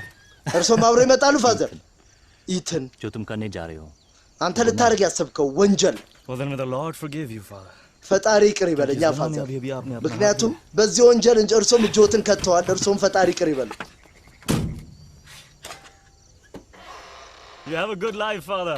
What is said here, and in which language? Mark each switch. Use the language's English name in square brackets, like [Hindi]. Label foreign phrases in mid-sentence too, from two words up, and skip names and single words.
[Amharic] እርሶም አብረው ይመጣሉ ፋዘር ኢትን [Hindi] जो तुम करने जा रहे हो [Amharic] አንተ ልታረግ ያሰብከው ወንጀል [English] well then may the lord forgive you father [Amharic] ፈጣሪ ይቅር ይበለኛ ፋዘር ምክንያቱም በዚህ ወንጀል እንጂ እርሶም እጆትን ከተዋል እርሶም ፈጣሪ ይቅር ይበል [English] You have a good life father